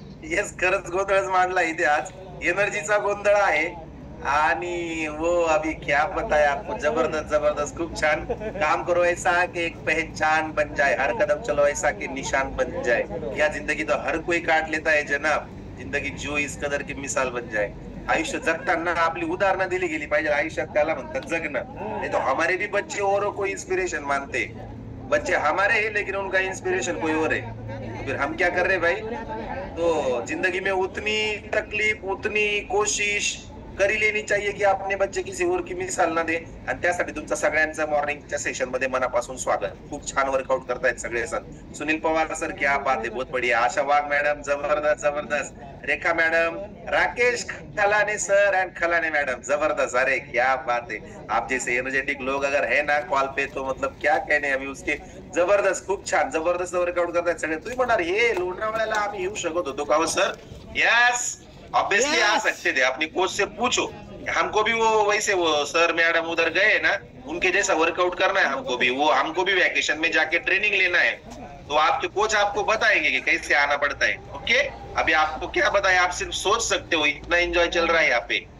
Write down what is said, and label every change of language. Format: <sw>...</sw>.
<mr>Yes, खरंच गोंधळच मांडला इथे आज. एनर्जीचा गोंधळ आहे आणि</mr> <hi>वो अभी क्या बताया आपको.</hi> <mr>जबरदस्त जबरदस्त, खूप छान.</mr> <hi>काम करो ऐसा कि एक पहचान बन जाए, हर कदम चलो ऐसा कि निशान बन जाए. या जिंदगी तो हर कोई काट लेता है जनाब, जिंदगी जो इस कदर की मिसाल बन जाए.</hi> <mr>आयुष्य जगताना आपली उदाहरणं दिली गेली पाहिजे. आयुष्यात त्याला म्हणतात जगणं.</mr> <hi>नहीं तो हमारे भी बच्चे औरों को इंस्पिरेशन मानते. बच्चे हमारे हैं लेकिन उनका इंस्पिरेशन कोई और है. तो फिर हम क्या कर रहे भाई. तो जिंदगी में उतनी तकलीफ उतनी कोशिश करी लेनी चाहिए की अपने बच्चे किसी और की मिसाल ना दे.</hi> <mr>आणि त्यासाठी तुमचं सगळ्यांचं मॉर्निंगच्या सेशन मध्ये मनापासून स्वागत. खूप छान वर्कआउट करतायत सगळे सर.</mr> <hi>सुनील पवार सर क्या बात है, बहुत बढ़िया. आशा वाघ मैडम जबरदस्त जबरदस्त. रेखा मैडम, राकेश खलाने सर एंड खलाने मैडम जबरदस्त. अरे क्या बात है. आप जैसे एनर्जेटिक लोग अगर है ना कॉल पे तो मतलब क्या कहने अभी उसके.</hi> <mr>जबरदस्त, खूप छान जबरदस्त वर्कआउट करतायत सगळे. तुम्ही म्हणणार हे लोणावळ्याला आम्ही येऊ शकत होतो का सर.</mr> <hi>यस ऑब्वियसली आ सकते थे. अपनी कोच से पूछो. हमको भी वो वैसे वो सर मैडम उधर गए ना, उनके जैसा वर्कआउट करना है हमको भी. वो हमको भी वैकेशन में जाके ट्रेनिंग लेना है. तो आपके कोच आपको बताएंगे कि कैसे आना पड़ता है. ओके, अभी आपको क्या बताए, आप सिर्फ सोच सकते हो. इतना एंजॉय चल रहा है यहाँ पे.</hi>